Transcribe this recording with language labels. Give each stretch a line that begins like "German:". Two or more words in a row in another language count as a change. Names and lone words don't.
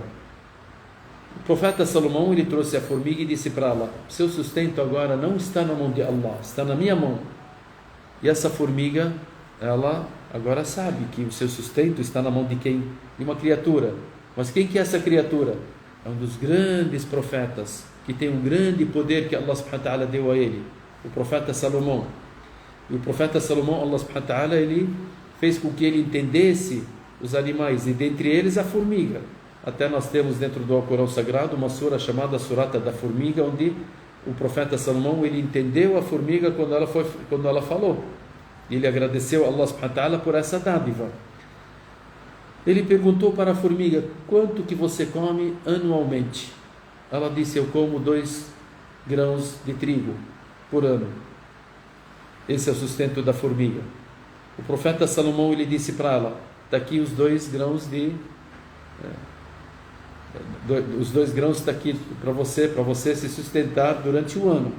Portuguese: O profeta Salomão, ele trouxe a formiga e disse para ela: "Seu sustento agora não está na mão de Allah, está na minha mão." E essa formiga, ela agora sabe que o seu sustento está na mão de quem? De uma criatura. Mas quem que é essa criatura? É um dos grandes profetas, que tem um grande poder que
Arabic: الله سبحانه وتعالى
Portuguese: deu a ele, o profeta Salomão. E o profeta Salomão,
Arabic: الله سبحانه وتعالى,
Portuguese: ele fez com que ele entendesse os animais, e dentre eles a formiga. Até nós temos dentro do Alcorão Sagrado uma sura chamada Surata da Formiga, onde o profeta Salomão, ele entendeu a formiga quando ela falou. E ele agradeceu a
Arabic: الله سبحانه وتعالى
Portuguese: por essa dádiva. Ele perguntou para a formiga: "Quanto que você come anualmente?" Ela disse: "Eu como 2 grãos de trigo por ano." Esse é o sustento da formiga. O profeta Salomão, ele disse para ela: "Está aqui os 2 grãos os 2 grãos está aqui para você se sustentar durante um ano.